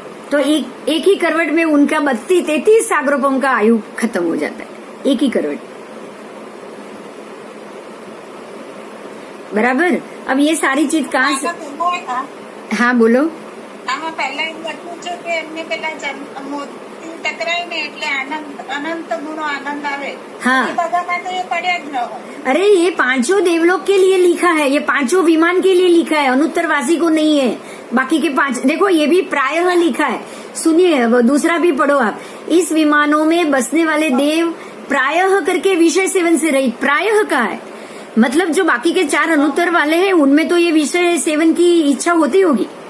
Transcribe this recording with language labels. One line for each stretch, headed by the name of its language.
Hindi: तो एक ही करवट में उनका 32-33 सागरोपम का आयु खत्म हो जाता है, एक ही करवट। बराबर। अब ये सारी चीज कहाँ से, हाँ बोलो।
Gujarati: આમાં પહેલા એવું હતું છે કે એમને પેલા મોતી ટકરાય ને એટલે અનંત ગુણો આનંદ આવે,
Hindi: हाँ।
Gujarati: એ બધામાં તો એ પડ્યા જ ન હોય।
Hindi: अरे ये पांचों देवलोक के लिए लिखा है, ये पांचों विमान के लिए लिखा है, अनुत्तरवासी को नहीं है। बाकी के 5 देखो, ये भी प्रायः लिखा है। सुनिए, वो दूसरा भी पढ़ो आप। इस विमानों में बसने वाले देव प्रायः करके विषय सेवन से रहित, प्रायः का है मतलब जो बाकी के 4 अनुत्तर वाले हैं उनमें तो ये विषय सेवन की इच्छा होती होगी।